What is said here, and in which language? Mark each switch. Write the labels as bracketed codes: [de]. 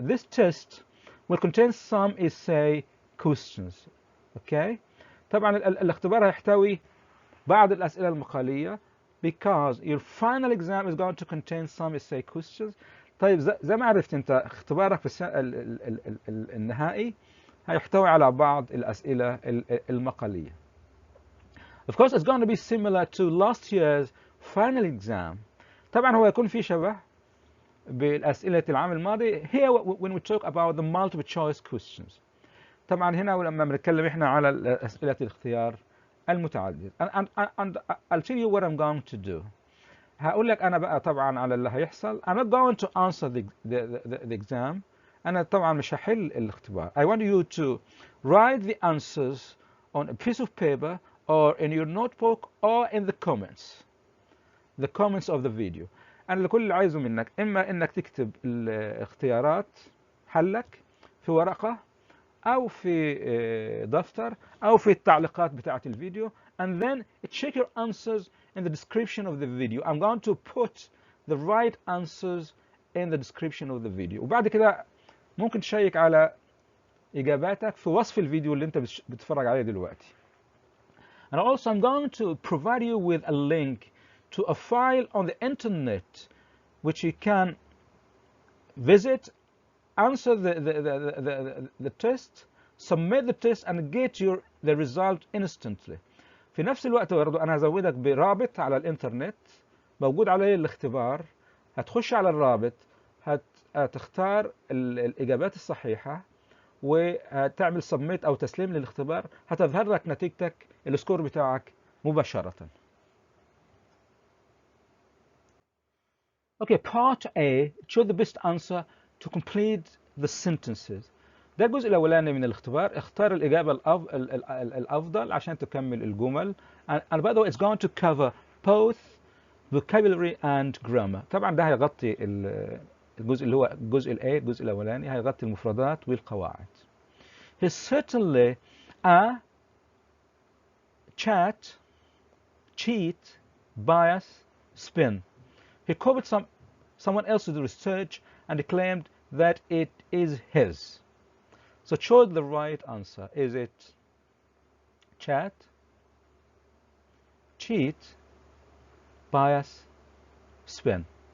[en] This test will contain some essay questions. Okay. [ar] طبعا الاختبار هيحتوي بعض الأسئلة المقالية [en] because your final exam is going to contain some essay questions. [ar] طيب زي ما عرفت أنت اختبارك في النهائي هيحتوي على بعض الأسئلة المقالية. [en] Of course, it's going to be similar to last year's final exam. [ar] طبعا هو يكون في شبه بالأسئلة العام الماضي. [en] Here when we talk about the multiple choice questions. [ar] طبعا هنا لما بنتكلم احنا على أسئلة الاختيار المتعدد. [en] And I'll tell you what I'm going to do. [ar] هقول لك أنا بقى طبعا على اللي هيحصل. [en] I'm not going to answer the exam. [ar] أنا طبعا مش هحل الاختبار. [en] I want you to write the answers on a piece of paper or in your notebook or in the comments of the video. [ar] أنا اللي كل اللي عايزه منك إما إنك تكتب الاختيارات حلك في ورقة أو في دفتر أو في التعليقات بتاعة الفيديو. [en] And then check your answers in the description of the video. I'm going to put the right answers in the description of the video. [ar] وبعد كده ممكن تشيك على إجاباتك في وصف الفيديو اللي أنت بتتفرج عليه دلوقتي. [en] And also I'm going to provide you with a link to a file on the internet which you can visit, answer the test, submit the test and get the result instantly. [ar] في نفس الوقت برضه أنا هزودك برابط على الإنترنت موجود عليه الاختبار. هتخش على الرابط، هتختار الإجابات الصحيحة وهتعمل سبميت أو تسليم للاختبار، هتظهر لك نتيجتك السكور بتاعك مباشرة. [en] Okay, part A, choose the best answer to complete the sentences. [ar] ده الجزء الأولاني من الاختبار. اختار الإجابة الأفضل عشان تكمل الجمل. [en] And by the way, it's going to cover both vocabulary and grammar. [ar] طبعا ده هيغطي الجزء اللي هو الجزء الجزء الأولاني هيغطي المفردات والقواعد. [en] He's certainly a cheat, bias, spin. He copied someone else's research and claimed that it is his. So choose the right answer. Is it cheat, bias, spin?